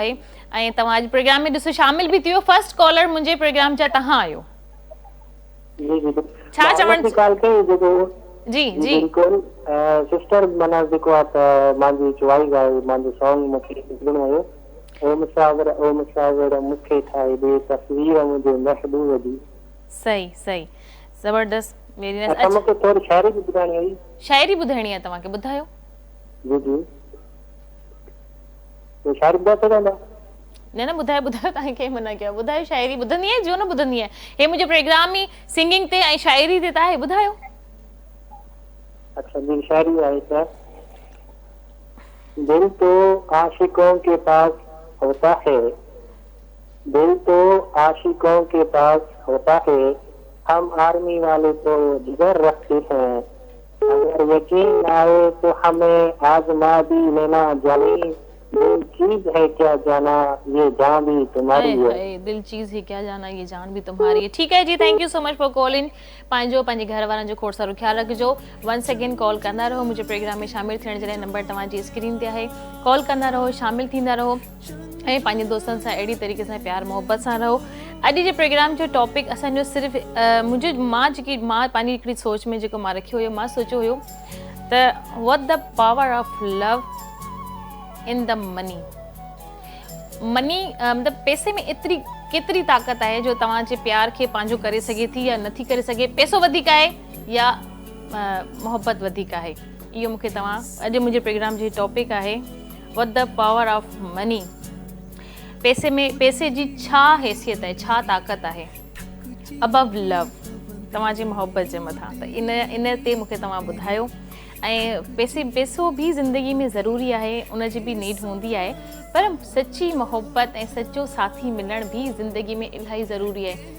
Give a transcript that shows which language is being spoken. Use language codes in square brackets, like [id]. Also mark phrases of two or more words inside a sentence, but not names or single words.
[sd] आहे ऐं तव्हां अॼु प्रोग्राम में ॾिसो शामिल बि थी वियो। [en] first caller [sd] मुंहिंजे प्रोग्राम जा तव्हां आहियो। जी जी छा मां चवण हुनखे कॉल कई जेको जी जी जी बिल्कुलु सिस्टर माना जेको आहे त मुंहिंजी चॉइस आहे मुंहिंजो सॉन्ग मूंखे ॿुधिणो हुयो। ओ मुसाविर मूंखे ठाहे ॾे तस्वीर मुंहिंजे महबूब जी। सही सही ज़बरदस्त [en] very nice. [sd] अच्छा अच्छा मूंखे थोरी शाइरी बि ॿुधाइणी हुई। शाइरी ॿुधाइणी आहे तव्हांखे, ॿुधायो। जी जी तो शाइरी ॿुधाए सघंदा? न न ॿुधायो ॿुधायो, तव्हांखे कंहिं मना कयो, ॿुधायो। शाइरी ॿुधंदी आहे जो न ॿुधंदी आहे, हे मुंहिंजो प्रोग्राम ई सिंगिंग ते ऐं शाइरी ते त आहे, ॿुधायो। [ur] اچھا جی شاعری ہے سر. دل تو عاشقوں کے پاس ہوتا ہے، دل تو عاشقوں کے پاس ہوتا ہے، ہم آرمی والے تو جگر رکھتے ہیں، اگر یقین آئے تو ہمیں آزما بھی لینا جانی، دل چیز ہے کیا جانا یہ جان بھی تمہاری ہے. دل چیز ہی کیا جانا یہ جان بھی تمہاری ہے. ٹھیک ہے جی, [en] Thank you so much for calling. [sd] पंहिंजो पंहिंजे घर वारनि जो खोड़ सारो ख्यालु रखिजो। [en] once again call [sd] कंदा रहो, मुंहिंजे प्रोग्राम में शामिल थियण जे लाइ नंबर तव्हांजी स्क्रीन ते आहे। कॉल कंदा रहो, शामिल थींदा रहो ऐं पंहिंजे दोस्तनि सां अहिड़ी तरीक़े सां प्यार मोहब्बत सां रहो। अॼु जे प्रोग्राम जो टॉपिक असांजो सिर्फ़ु मुंहिंजो मां पंहिंजी हिकिड़ी सोच में जेको मां रखियो हुयो, मां सोचियो हुयो त [en] what the power of love in the money. [sd] मनी मतिलबु पैसे में एतिरी केतिरी ताक़त आहे जो तव्हांजे प्यार खे पंहिंजो करे सघे थी या नथी करे सघे। पैसो वधीक आहे या मोहब्बत वधीक आहे, इहो मूंखे तव्हां अॼु मुंहिंजे प्रोग्राम जी टॉपिक आहे [en] what the power of money. [sd] पैसे जी छा हैसियत आहे, छा ताक़त आहे [en] above love, [sd] तव्हांजी मोहब्बत जे मथां। त इन ते मूंखे तव्हां ॿुधायो। ऐं पैसो बि ज़िंदगी में ज़रूरी आहे, उन जी बि नीड हूंदी आहे, पर सची मोहब्बत ऐं सचो साथी मिलण बि ज़िंदगी में इलाही ज़रूरी आहे।